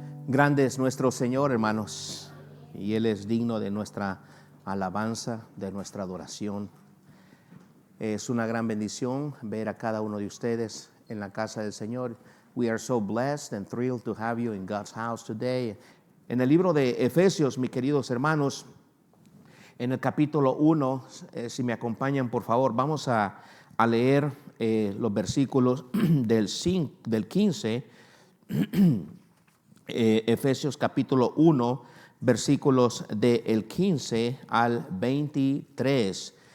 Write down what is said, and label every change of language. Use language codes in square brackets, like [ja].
[es] Grande es nuestro Señor, hermanos, y Él es digno de nuestra alabanza, de nuestra adoración. Es una gran bendición ver a cada uno de ustedes en la casa del Señor. [en] We are so blessed and thrilled to have you in God's house today. [es] En el libro de Efesios, mis queridos hermanos, en el capítulo 1, si me acompañan por favor, vamos a leer los versículos del 15, Efesios capítulo 1, versículos del 15 al 23.